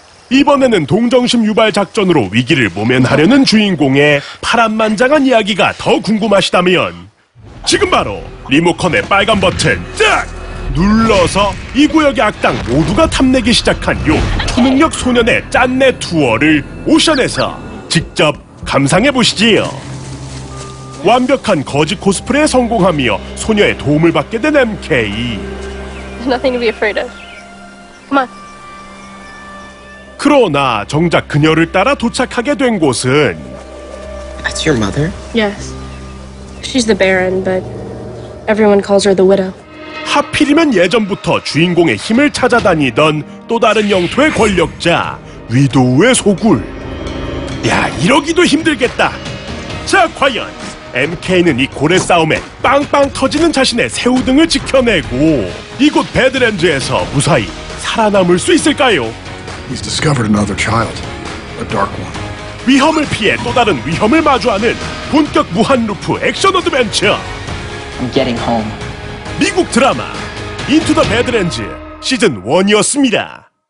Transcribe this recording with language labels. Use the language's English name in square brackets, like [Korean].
[Korean] 이번에는 동정심 유발 작전으로 위기를 모면하려는 주인공의 파란만장한 이야기가 더 궁금하시다면 지금 바로 리모컨의 빨간 버튼 딱 눌러서 이 구역의 악당 모두가 탐내기 시작한 요 초능력 소년의 짠내 투어를 오션에서 직접 감상해보시지요. 완벽한 거지 코스프레에 성공하며 소녀의 도움을 받게 된 MK. [English] Nothing to be afraid of. Come on. [Korean] 그러나 정작 그녀를 따라 도착하게 된 곳은 [English] That's your mother? Yes. She's the Baron, but everyone calls her the Widow. [Korean] 하필이면 예전부터 주인공의 힘을 찾아다니던 또 다른 영토의 권력자 위도우의 소굴. 야, 이러기도 힘들겠다. 자, 과연 MK는 이 고래 싸움에 빵빵 터지는 자신의 새우등을 지켜내고 이곳 배드랜즈에서 무사히 살아남을 수 있을까요? [English] He's discovered another child, a dark one. [Korean] 위험을 피해 또 다른 위험을 마주하는 본격 무한 루프 액션 어드벤처. [English] I'm getting home. [Korean] 미국 드라마 인투 더 배드랜즈 시즌 1이었습니다.